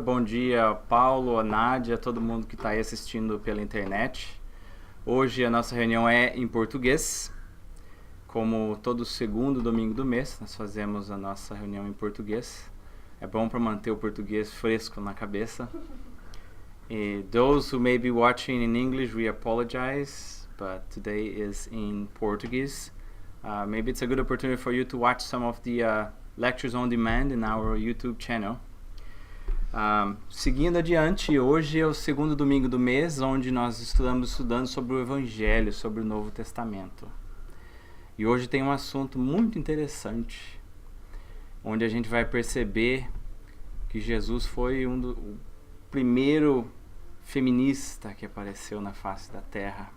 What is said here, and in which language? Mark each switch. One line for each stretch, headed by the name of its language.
Portuguese: Bom dia, Paulo, a Nádia, todo mundo que está aí assistindo pela internet. Hoje a nossa reunião é em português. Como todo segundo domingo do mês, nós fazemos a nossa reunião em português. É bom para manter o português fresco na cabeça.
English: Those who may be watching in English, we apologize, but today is in Portuguese. Maybe it's a good opportunity for you to watch some of the lectures on demand in our YouTube channel.
Portuguese: Seguindo adiante, hoje é o segundo domingo do mês, onde nós estamos estudando sobre o Evangelho, sobre o Novo Testamento. E hoje tem um assunto muito interessante, onde a gente vai perceber que Jesus foi o primeiro feminista que apareceu na face da Terra.